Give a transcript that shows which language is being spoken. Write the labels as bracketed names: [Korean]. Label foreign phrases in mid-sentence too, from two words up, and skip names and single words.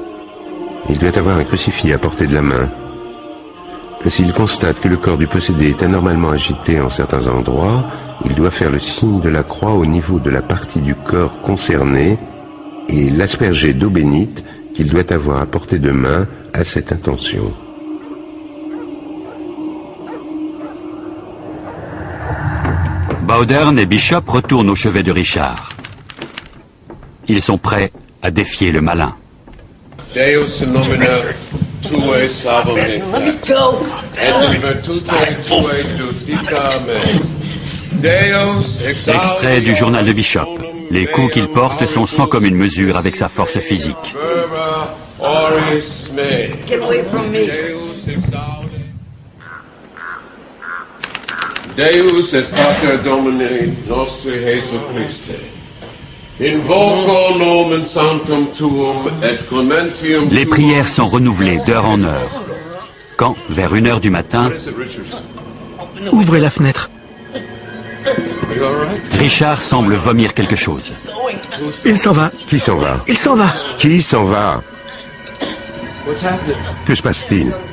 [French] Il doit avoir un crucifix à portée de la main. S'il constate que le corps du possédé est anormalement agité en certains endroits, il doit faire le signe de la croix au niveau de la partie du corps concernée et l'asperger d'eau bénite qu'il doit avoir à portée de main à cette intention. Bauderne et Bishop retournent au chevet de Richard. Ils sont prêts à défier le malin. [Latin] Deus nomina tuae salvum et [French] Extrait du journal de Bishop. Les coups qu'il porte sont sans commune mesure avec sa force physique. [English] Get away from me. [Latin] Deus et Pater Domini nostri Jesu Christe. Invoco nomen sanctum tuum et clementium. [French] Les prières sont renouvelées d'heure en heure. Quand, vers 1h du matin, Ouvrez la fenêtre. Richard semble vomir quelque chose. Il s'en va. Qui s'en va? Il s'en va. Qui s'en va? Que se passe-t-il?